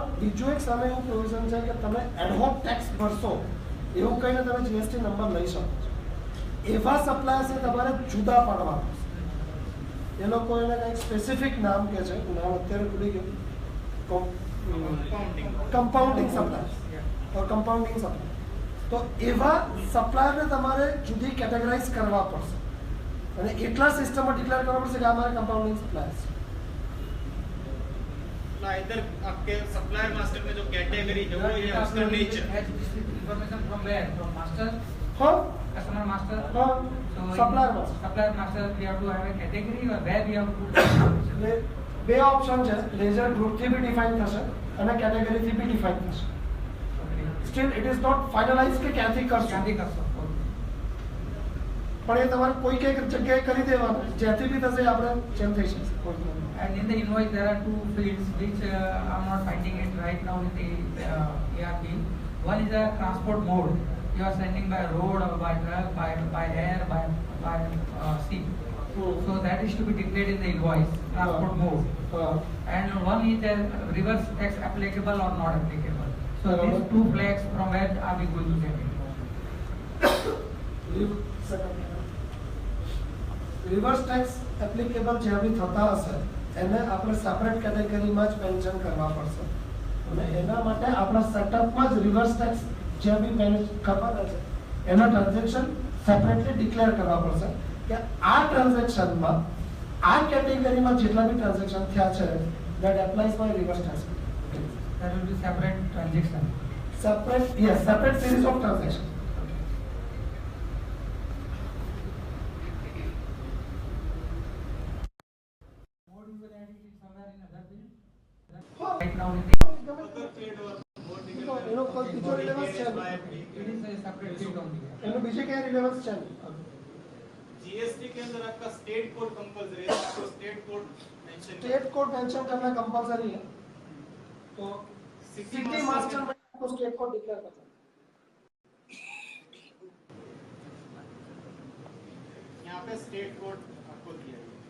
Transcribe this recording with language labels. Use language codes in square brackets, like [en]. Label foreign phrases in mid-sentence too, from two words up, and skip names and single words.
[gu] બીજું એક સામે એવું પ્રોવિઝન છે કે તમે [en] ad hoc tax [gu] ભરશો એવું કહીને તમે GST નંબર લઈ શકો છો એવા સપ્લાયર્સને તમારે જુદા પાડવા પડશે એ લોકો એને કંઈક સ્પેસિફિક નામ કહે છે નામ અત્યારે ભૂલી ગયું [en] compounding suppliers or compounding supplier [gu] તો એવા સપ્લાયરને તમારે જુદી કેટેગરાઇઝ કરવા પડશે અને એટલા સિસ્ટમમાં ડિક્લેર કરવા પડશે કે આ મારા [en] compounding suppliers [hi] ना इधर आपके [en] supplier master [hi] में जो कैटेगरी है वो ये उसका नेचर [en] information from where from master [hi] हाँ [en] customer master [hi] हाँ [en] supplier master we have to have a category or where we have to [gu] બે ઓપ્શન છે [en] ledger group [gu] થી બી ડિફાઇન થશે અને કેટેગરી થી બી ડિફાઇન થશે [en] still it is not finalise [gu] કે ક્યાંથી કરશો પણ એ તમારે કોઈ કઈક જગ્યાએ કરી દેવાનું જેથી બી થશે આપણે ચેન્જ થઈ શકશે. [en] And in the invoice there are two fields which I'm not finding it right now in the ERP. One is a transport mode. You are sending by road or by truck, by air, by sea. So that is to be declared in the invoice, transport mode. And one is the reverse tax applicable or not applicable. So these two flags, from where are we going to get it? reverse tax applicable [gu] જે બી થતા હશે એને આપણે સેપરેટ કેટેગરીમાં જ મેન્શન કરવા પડશે અને એના માટે આપણા સેટઅપમાં જ [en] reverse tax [gu] જે બી મેનેજ કરવાના છે એના ટ્રાન્ઝેક્શન સેપરેટલી ડિક્લેર કરવા પડશે કે આ ટ્રાન્ઝેક્શનમાં આ કેટેગરીમાં જેટલા બી ટ્રાન્ઝેક્શન થયા છે [en] that applies for reverse tax. That will be separate transaction. Separate, yes, separate series of transactions. Right now, [gu] એનો કોઈ બીજો રિલેવન્સ છે એનો બીજે ક્યાં રિલેવન્સ છે [hi] जीएसटी के अंदर आपका [en] state code compulsory [hi] है, आपको [en] state code [hi] मेंशन करना कंपलसरी है तो [en] city master [hi] में आपको [en] state code declare [hi] करना है. यहाँ पे [en] state code [hi] आपको दिया है.